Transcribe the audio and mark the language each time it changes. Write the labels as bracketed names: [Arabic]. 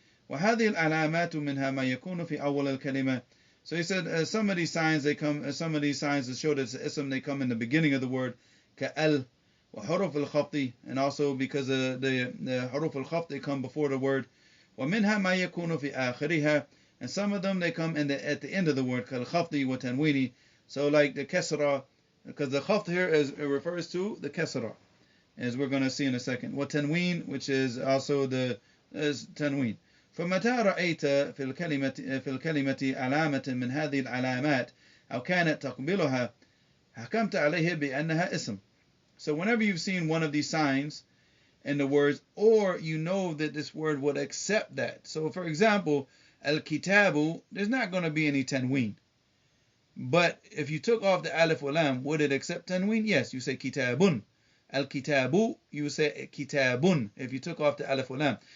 [Arabic] وهذه العلامات منها ما يكون في أول الكلمة. [English] So he said some of these signs that show that it's an ism, they come in the beginning of the word, [Arabic] كأل وحروف الخفض, [English] and also because the حروف الخفض, they come before the word. [Arabic] ومنها ما يكون في آخرها, [English] and some of them they come at the end of the word, [Arabic] كالخفض وتنوين. [English] So like the كسرة, because the khafd here it refers to the kasra, as we're going to see in a second. وتنوين, which is also the تنوين. [Arabic] فمتى رأيت في الكلمة علامة من هذه العلامات أو كانت تقبلها حكمت عليه بأنها اسم. [English] So whenever you've seen one of these signs in the words, or you know that this word would accept that. So for example, al-kitabu, there's not going to be any tanween. But if you took off the alif wa lam, would it accept tanween? Yes, you say kitabun. Al-kitabu, you say kitabun if you took off the alif wa lam.